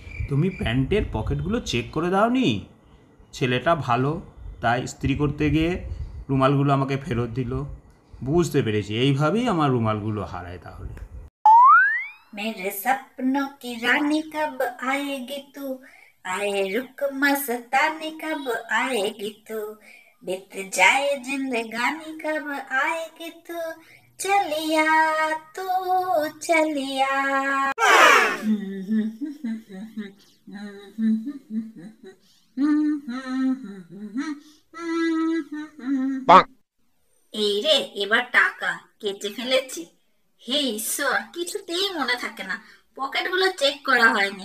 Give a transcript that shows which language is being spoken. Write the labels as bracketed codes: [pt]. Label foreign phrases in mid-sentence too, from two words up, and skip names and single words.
[bn] তুমি প্যান্টের পকেটগুলো চেক করে দাওনি? ছেলেটা ভালো, তাই ইস্ত্রি করতে গিয়ে রুমালগুলো আমাকে ফেরত দিল। বুঝতে পেরেছি এইভাবেই আমার রুমালগুলো হারায় তাহলে। [hi] मेरे सपनों की रानी कब आएगी तू, आए रुक मस्तानी कब आएगी तू, बीत जाए जिंदगानी कब आएगी तू, चलिया तू चलिया। [bn] এই রে, এবার টাকা কেটে ফেলেছি। হে ঈশ্বর, কিছুতেই মনে থাকে না, পকেটগুলো চেক করা হয়নি।